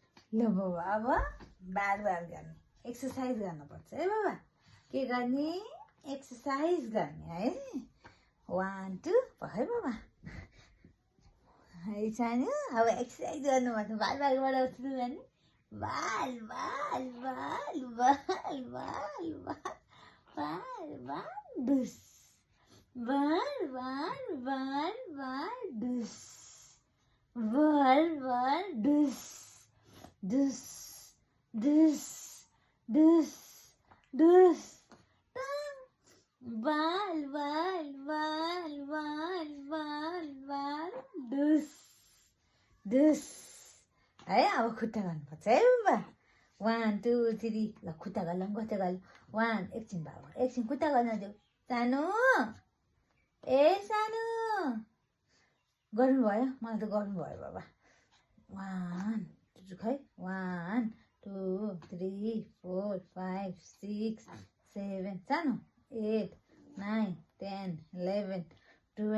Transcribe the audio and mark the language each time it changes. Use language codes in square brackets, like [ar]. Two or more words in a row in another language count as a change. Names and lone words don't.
[ne] ल बाबा अब बार गर्ने एक्सर्साइज गर्नुपर्छ है बाबा के गर्ने एक्सर्साइज गर्ने है 1 2 भयो बाबा है सानो अब एक्सर्साइज गर्नुपर्छ बालबाट सुरु गर्ने बाल बाल बाल बाल बाल बाल बाल डुस बाल बाल बाल बाल डुस बाल बाल डुस Dus, dus, dus, dus. Bal, bal, bal, bal, bal, bal, dus, dus. है अब खुट्टा गर्नुपर्छ है बाबा 1 2 3 ल खुट्टा गर्ल कतै गर्ल 1 एकछिन बाबा एकछिन खुट्टा गर्न देऊ सानो ए सानो गर्नुभयो मलाई त गर्नुभयो बाबा 1 खै 1 2 3 4 5 6 7 सानो 8 9 10 11 12